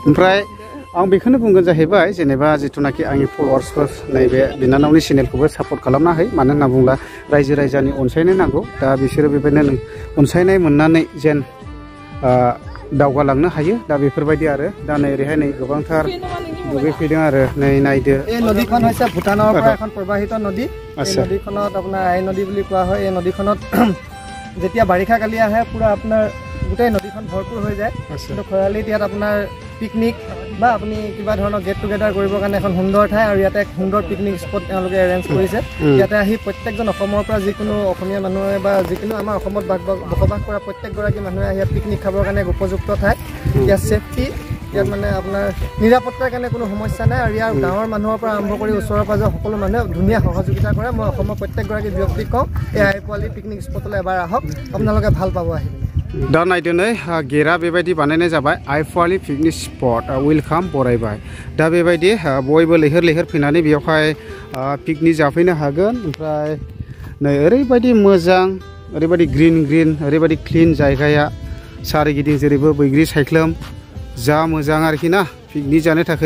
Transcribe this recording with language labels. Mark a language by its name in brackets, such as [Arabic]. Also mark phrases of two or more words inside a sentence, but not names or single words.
[Bodo] ओमफ्राय आं बेखौनो बुंगोन जाहैबाय, जेनेबा जिथुनाखि आंनि फलोवार्सफोर नैबे बिनानावनि चेनेलखौबो सापर्ट खालामना होयो। मानो होनना बुङोब्ला रायजो राजानि अनसायनाय नांगौ। दा बिसोरो बेबायदिनो अनसायनाय मोननानै जेन दावगालांनो हायो, दा बेफोरबायदि आरो। दा नै ओरैहाय नै गोबांथार दुगैफैदों आरो नै नायदो। [Assamese] এই নদীখন হৈছে ভূটানৰ পৰা এখন প্ৰবাহিত নদী। এই নদীখনত আপোনাৰ আই নদী বুলি কোৱা হয়। এই নদীখনত যেতিয়া বাৰিষা কালি আহে পুৰা আপোনাৰ গোটেই নদীখন ভৰপূৰ হৈ যায়। কিন্তু খৰালিত ইয়াত আপোনাৰ পিকনিক বা আপুনি কিবা ধৰণৰ [English] get together [Assamese] কৰিবৰ কাৰণে এখন সুন্দৰ ঠাই, আৰু ইয়াতে এক সুন্দৰ [English] picnic spot [Assamese] তেওঁলোকে এৰেঞ্জ কৰিছে। ইয়াতে আহি প্ৰত্যেকজন অসমৰ পৰা যিকোনো অসমীয়া মানুহে বা যিকোনো আমাৰ অসমত বসবাস কৰা প্ৰত্যেকগৰাকী মানুহে আহি ইয়াত পিকনিক খাবৰ কাৰণে এক উপযুক্ত ঠাই। ইয়াত ছেফটি, ইয়াত মানে আপোনাৰ নিৰাপত্তাৰ কাৰণে কোনো সমস্যা নাই, আৰু ইয়াৰ গাঁৱৰ মানুহৰ পৰা আৰম্ভ কৰি ওচৰৰ পাজৰৰ সকলো মানুহে ধুনীয়া সহযোগিতা কৰে। মই অসমৰ প্ৰত্যেকগৰাকী ব্যক্তিক কওঁ, এই আইফৱালি [English] picnic spotলৈ [Assamese] এবাৰ আহক, আপোনালোকে ভাল পাব আহি। [Bodo] दा नायदो नै गेटआ बेबायदि बानायनाय जाबाय, आइफवालि [English] picnic spot welcome [Bodo] बरायबाय। दा बेबायदि बयबो लैहोर फैनानै बेयावहाय पिकनिक जाफैनो हागोन। ओमफ्राय नै ओरैबायदि मोजां, ओरैबायदि ग्रीन, ओरैबायदि क्लीन जायगाया, सारिगिदिं जेरैबो बैग्रि सायख्लुम, जा मोजां आरोखि ना पिकनिक जानो थाखाय।